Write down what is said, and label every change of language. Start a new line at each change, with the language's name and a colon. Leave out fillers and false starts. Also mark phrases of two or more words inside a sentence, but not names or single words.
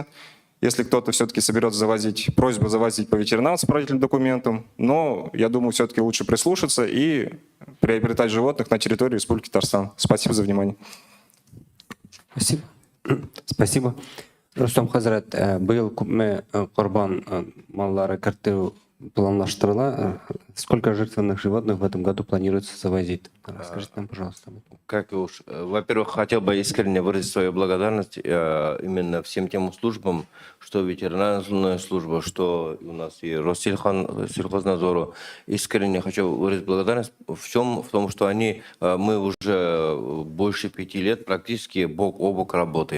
Russian: Если кто-то все-таки соберется завозить, просьба завозить по ветеринарным сопроводительным документам, но я думаю, все-таки лучше прислушаться и приобретать животных на территории Республики Татарстан. Спасибо за внимание. Спасибо. Спасибо.
Tatar: Рустам Хазрат, был Курбан маллары кірттеу планлаштырыла.
Russian: Сколько жертвенных животных в этом году планируется завозить? Расскажите нам, пожалуйста. Как уж, во-первых, хотел бы искренне выразить свою благодарность именно всем тем службам, что ветеринарная служба, что у нас и Россельхознадзору. Искренне хочу выразить благодарность в том, что мы уже больше 5 лет практически бок о бок работаем.